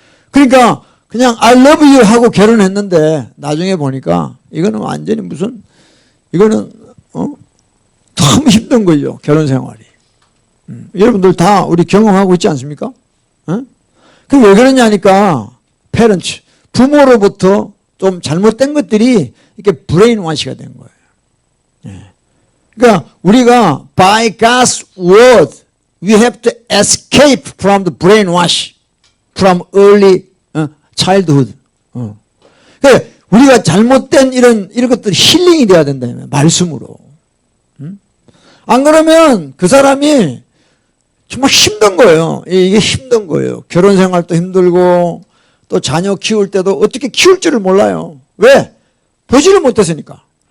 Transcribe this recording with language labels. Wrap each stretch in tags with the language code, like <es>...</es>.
<ko>그러니까 그냥</ko> <en>I love you</en> <ko>하고 결혼했는데 나중에 보니까 이거는 완전히 이거는 참 힘든 거죠. 결혼 생활이. 여러분들 다 우리 경험하고 있지 않습니까? 그게 왜 그러냐니까 parents, 부모로부터 좀 잘못된 것들이 이렇게 브레인와시가 된 거예요. 그러니까 우리가</ko> <en>by God's word we have to escape from the brainwash from early childhood.</en> <ko>그러니까 우리가 잘못된 이런 것들이 힐링이 돼야 된다면 말씀으로. 안 그러면 그 사람이 정말 힘든 거예요. 이게 힘든 거예요. 결혼 생활도 힘들고 또 자녀 키울 때도 어떻게 키울 줄을 몰라요. 왜? 보지를 못했으니까.</ko>